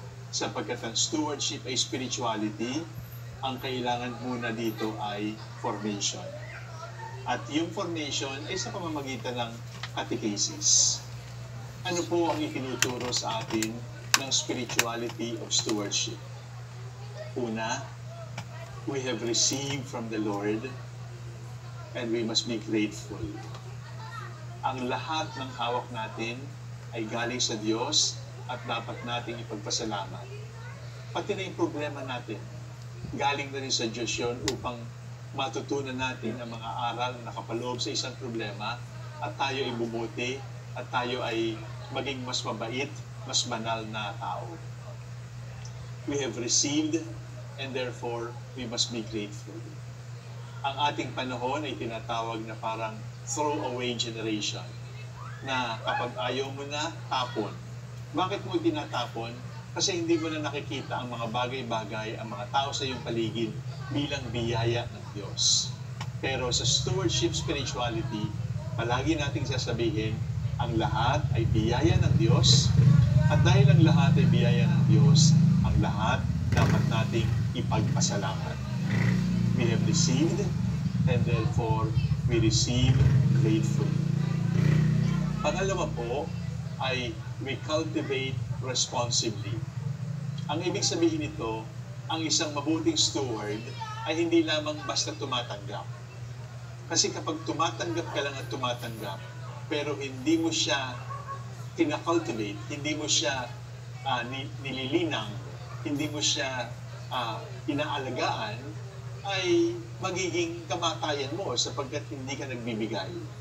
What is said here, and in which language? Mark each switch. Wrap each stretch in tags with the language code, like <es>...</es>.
<tl>Sapagkat ang stewardship ay spirituality, ang kailangan muna dito ay formation. At yung formation ay sa pamamagitan ng catechesis. Ano po ang itinuturo sa atin ng spirituality of stewardship?</tl> <en>Una, we have received from the Lord and we must be grateful.</en> <tl>Ang lahat ng hawak natin ay galing sa Diyos at dapat nating ipagpasalamat. Pati na yung problema natin, galing na rin sa Diyos yun upang matutunan natin ang mga aral na nakapaloob sa isang problema at tayo ay bumuti at tayo ay maging mas mabait, mas banal na tao.</tl> <en>We have received and therefore we must be grateful.</en> <tl>Ang ating panahon ay tinatawag na parang throwaway generation na kapag ayaw mo na, tapon. Bakit mo tinatapon? Kasi hindi mo na nakikita ang mga bagay-bagay, ang mga tao sa iyong paligid bilang biyaya ng Diyos. Pero sa stewardship spirituality, palagi nating sasabihin, ang lahat ay biyaya ng Diyos. At dahil ang lahat ay biyaya ng Diyos, ang lahat dapat nating ipagpasalamat.</tl> <en>We have received and therefore we receive gratefully.</en> <tl>Pangalawa po ay</tl> <en>we cultivate responsibly.</en> <tl>Ang ibig sabihin nito, ang isang mabuting steward ay hindi lamang basta tumatanggap. Kasi kapag tumatanggap ka lang at tumatanggap, pero hindi mo siya kina-cultivate, hindi mo siya nililinang, hindi mo siya inaalagaan, ay magiging kamatayan mo sapagkat hindi ka nagbibigay.</tl>